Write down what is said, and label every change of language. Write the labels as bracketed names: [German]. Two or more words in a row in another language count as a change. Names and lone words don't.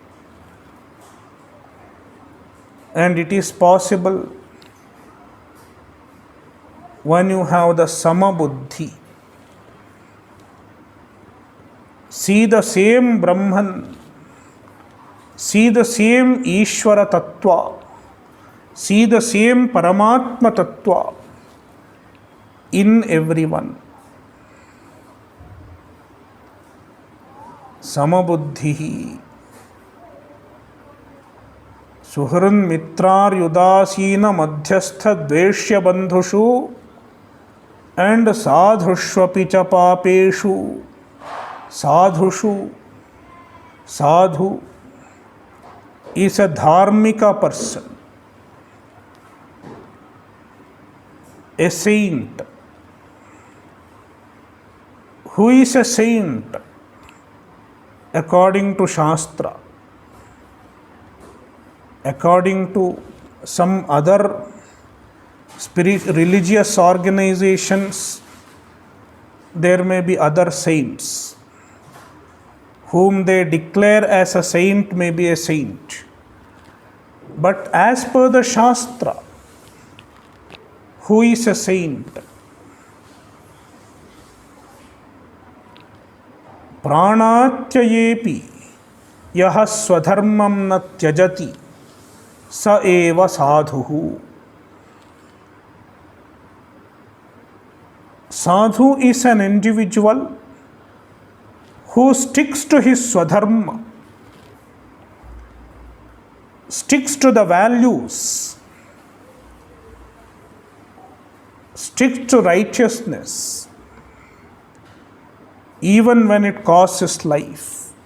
[English] And it is possible when you have the samabuddhi. See the same Brahman, see the same [Sanskrit] Ishvara Tattva, [English] see the same [Sanskrit] Paramatma Tattva [English] in everyone. [Sanskrit] Samabuddhi. Suhrun mitrar yudasina madhyastha dveshya bandhushu and sadhushvapi cha papeshu. Sadhushu. [English] Sadhu is a dharmika person, a saint. Who is a saint? According to Shastra, according to some other religious organizations, there may be other saints whom they declare as a saint, may be a saint. But as per the Shastra, who is a saint? [Sanskrit] Pranatyayepi yaha swadharmam na tyajati sa eva sadhuhu. [English] Sadhu is an individual who sticks to his swadharma, sticks to the values, sticks to righteousness, even when it costs his life.